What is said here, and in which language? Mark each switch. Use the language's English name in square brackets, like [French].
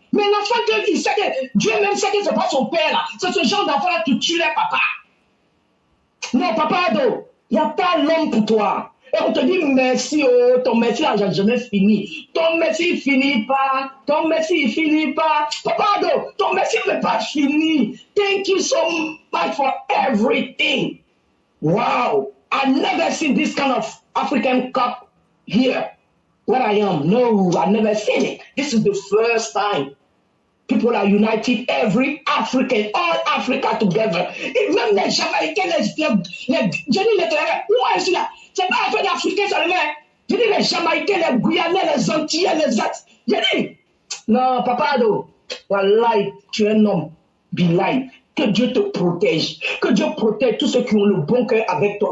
[French] Mais l'enfant, il sait que Dieu même sait que ce n'est pas son père là. C'est ce genre d'enfant-là qui tue les papas. Non, Papa Ado, il n'y a pas l'homme pour toi. Et on te dit merci, oh, ton merci n'a jamais fini. Ton merci ne finit pas. Ton merci ne finit pas. Papa Ado, ton merci n'est pas fini. [English] Thank you so much for everything. Wow. I've never seen this kind of African cup here where I am. No, I've never seen it. This is the first time. People are united, every African, all Africa together. [French] Et même les Jamaïcains, je dis les Claireurs, moi je suis là. C'est pas un fait d'Africains seulement. Je dis les Jamaïcains, les Guyanais, les Antillais, les At. Je dis, non, Papa Ado, wallahi, tu es un homme, billahi. Que Dieu te protège. Que Dieu protège tous ceux qui ont le bon cœur avec toi.